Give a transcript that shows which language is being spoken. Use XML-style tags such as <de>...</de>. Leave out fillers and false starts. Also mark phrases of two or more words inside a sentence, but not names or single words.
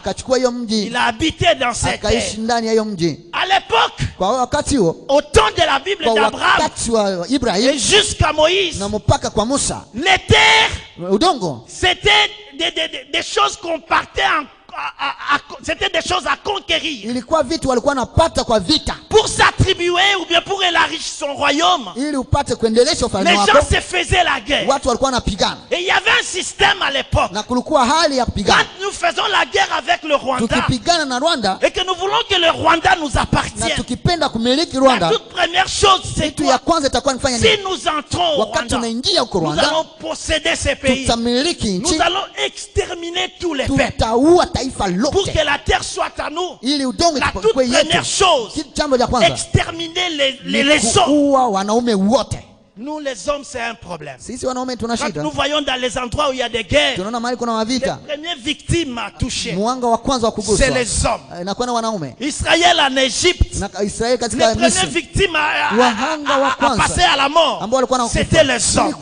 <fr>Il a habité dans cette terre. À l'époque, au temps de la Bible d'Abraham et jusqu'à Moïse, les terres, c'était des choses qu'on partait c'était des choses à conquérir.</fr> <sw>Ilikuwa vitu walikuwa wanapata kwa vita.</sw> <fr>Pour s'attribuer ou bien pour élargir son royaume.</fr> <sw>Ili upate kuendelesha ufalme wako.</sw> <fr>Les gens se faisaient la guerre.</fr> <sw>Watu walikuwa wanapigana.</sw> <fr>Et il y avait un système à l'époque.</fr> <sw>Na kulikuwa hali ya kupigana.</sw> <fr>Quand nous faisons la guerre avec le Rwanda.</fr> <sw>Tukipigana na Rwanda.</sw> <fr>Et que nous voulons que le Rwanda nous appartienne.</fr> <sw>Na tukipenda kumiliki Rwanda.</sw> <fr>La toute première chose c'est quoi?</fr> <sw>Ya kwanza itakuwa nifanya nini?</sw> <fr>Si nous entrons au</fr> <sw>Wakati tunaingia huko Rwanda.</sw> <fr>Nous allons posséder ces pays.</fr> <sw>Tutamiliki nchi.</sw> <fr>Nous allons exterminer tous les peuples.</fr> <sw>Tutaua taifa lote.</sw> <fr>Pour que la terre soit à nous.</fr> <sw>Ili udongo</sw> <fr>la toute première chose. Exterminer les hommes. Nous les hommes c'est un problème. Quand nous voyons dans les endroits où il y a des guerres, les premières victimes à toucher, c'est les hommes. Israël en Égypte, les premières victimes à passer à la mort, c'était les hommes.</fr>